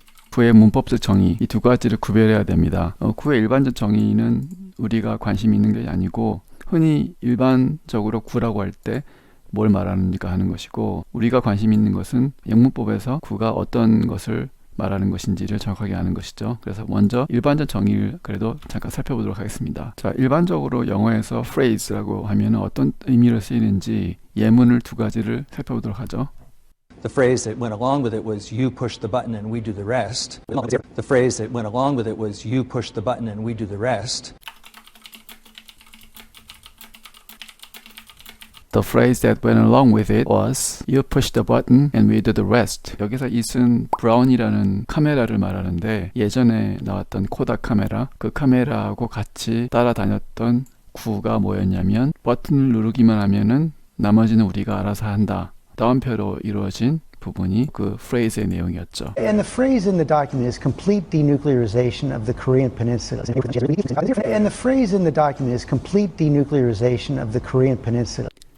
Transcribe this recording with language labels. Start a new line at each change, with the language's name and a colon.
Korean: 구의 문법적 정의 이 두 가지를 구별해야 됩니다. 구의 일반적 정의는 우리가 관심 있는 게 아니고 흔히 일반적으로 구라고 할 때 뭘 말하는지가 하는 것이고 우리가 관심 있는 것은 영문법에서 구가 어떤 것을 말하는 것인지를 정확하게 아는 것이죠. 그래서 먼저 일반적 정의를 그래도 잠깐 살펴보도록 하겠습니다. 자, 일반적으로 영어에서 phrase라고 하면 어떤 의미로 쓰이는지 예문을 두 가지를 살펴보도록 하죠.
English: The phrase that went along with it was you push the button and we do the rest. The phrase that went along with it was you push the button and we do the rest. The phrase that went along with it was you push the button and we do the rest.
Korean: 여기서 이슨 브라운이라는 카메라를 말하는데 예전에 나왔던 코닥 카메라 그 카메라하고 같이 따라다녔던 구가 뭐였냐면 버튼을 누르기만 하면은 나머지는 우리가 알아서 한다. 다운표로 이루어진 부분이 그 phrase의 내용이었죠.
English: And the phrase in the document is complete denuclearization of the Korean Peninsula. And the phrase in the document is complete denuclearization of the Korean Peninsula.